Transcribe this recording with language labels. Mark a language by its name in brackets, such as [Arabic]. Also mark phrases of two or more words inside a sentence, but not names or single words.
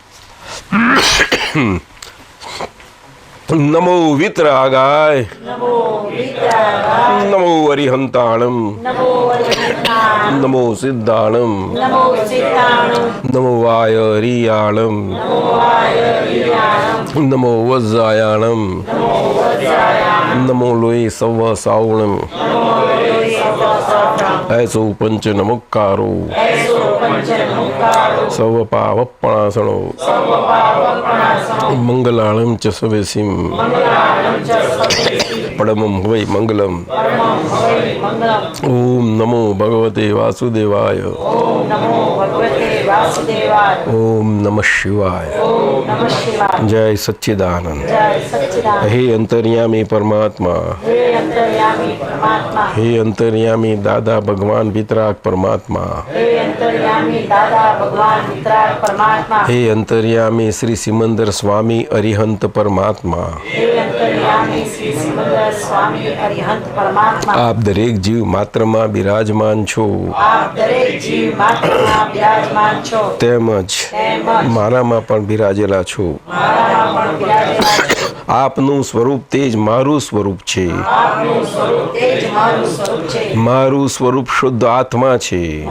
[Prakrit languages] નમો વિતરાગાય નમો અરિહંતાણમ નમો સિદ્ધાણમ નમો વાય રિયાણમ નમો વજ્રાયાણમ નમો લોય સવ સાવણમ ऐसो पंच नमुक्कारो सव पावपणासनो मंगलाणं च सवेसिं परमं वै मंगलम. [Sanskrit] ओम नमो भगवते वासुदेवाय. ओम नमः शिवाय. जय सच्चिदानंद. [Gujarati] હે અંતર્યામી પરમાત્મા, હે અંતર્યામી દાદા ભગવાન વિતરાગ પરમાત્મા, હે અંતર્યામી શ્રી સિમંદર સ્વામી અરિહંત પરમાત્મા, આપ દરેક જીવ मात्રમાં બિરાજમાન છો, તેમજ મારામાં પણ બિરાજેલા છો. આપનું સ્વરૂપ તે જ મારું સ્વરૂપ છે. મારું સ્વરૂપ શુદ્ધ આત્મા છે.